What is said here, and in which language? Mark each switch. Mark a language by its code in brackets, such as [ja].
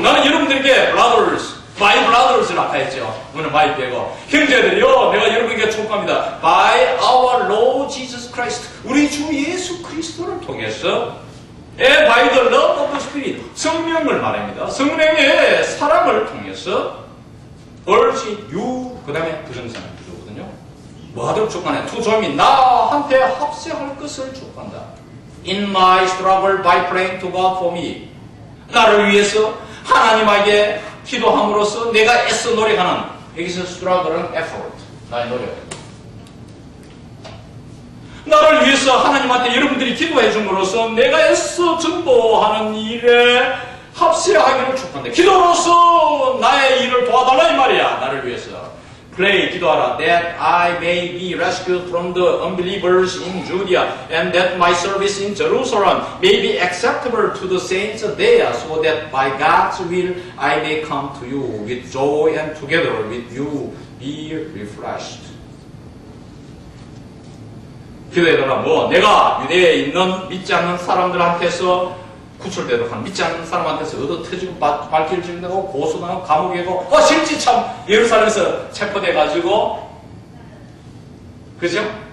[ko] 나는 여러분들에게 my brothers를 아까 했죠. 오늘 my 빼고. 형제들이요. 내가 여러분에게 촉구합니다. [en] By our Lord Jesus Christ. [ko] 우리 주 예수 그리스도를 통해서 [en] by the love of the Spirit. [ko] 성령을 말합니다. 성령의 사랑을 통해서 [en] urge you. [ko] 그 다음에 부정사는 부조거든요. 뭐 하도록 촉구하냐. [en] To join me. [ko] 나한테 합세할 것을 촉구한다. [en] In my struggle by praying to God for me. [ko] 나를 위해서 하나님에게 기도함으로써 내가 애써 노력하는 여기서 struggle은 effort 나의 노력 나를 위해서 하나님한테 여러분들이 기도해 줌으로써 내가 애써 전도하는 일에 합세하기를 축복한다. 기도로서 나의 일을 도와달라 이 말이야. 나를 위해서 pray 기도하라. [en] That I may be rescued from the unbelievers in Judea and that my service in Jerusalem may be acceptable to the saints there so that by God's will I may come to you with joy and together with you be refreshed. [ko] 기도해달라. 내가 유대에 있는 믿지 않는 사람들한테서 구출되도록 하는 믿지 않는 사람한테서 얻어 터지고 발길을 지른다고 고소당하고 감옥에 가고 실제 참 예루살렘에서 체포돼가지고 그죠?